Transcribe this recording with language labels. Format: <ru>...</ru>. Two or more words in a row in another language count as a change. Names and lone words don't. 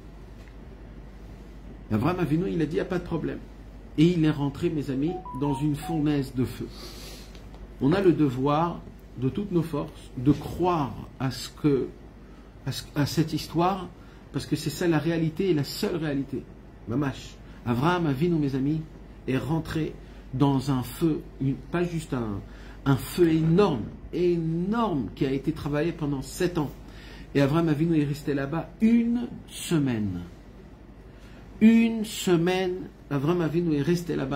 <fr>Avraham Avinu, il a dit, il n'y a pas de problème. Et il est rentré, mes amis, dans une fournaise de feu. On a le devoir, de toutes nos forces, de croire à cette histoire, parce que c'est ça la réalité et la seule réalité. Mamash. Avraham Avinu, mes amis, est rentré dans un feu, pas juste un feu énorme, qui a été travaillé pendant 7 ans. Et Avraham Avinu est resté là-bas 1 semaine. 1 semaine, Avraham Avinu est resté là-bas.</fr>